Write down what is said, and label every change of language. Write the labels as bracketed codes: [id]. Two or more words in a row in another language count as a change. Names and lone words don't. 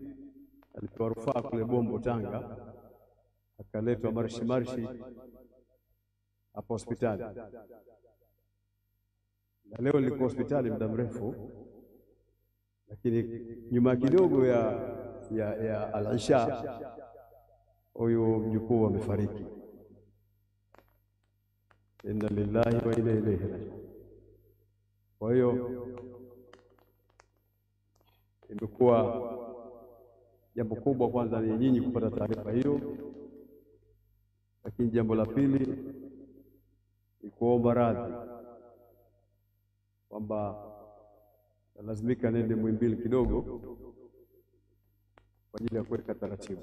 [sw] Alipewa rufaa kule Bombo Tanga, akaletwa marshi hapa hospitali, na leo nilikuwa hospitali muda mrefu, lakini nyuma kidogo ya al-Isha huyu mjukuu amefariki. [ar] إنا لله وإنا إليه راجعون. [sw] Kwa hiyo imekuwa jambo kubwa, kwanza ni nyinyi kupata taarifa hiyo, lakini jambo la pili ni kuomba radhi kwamba lazimika nende Muhimbili kidogo kwa ajili ya kuweka taratibu.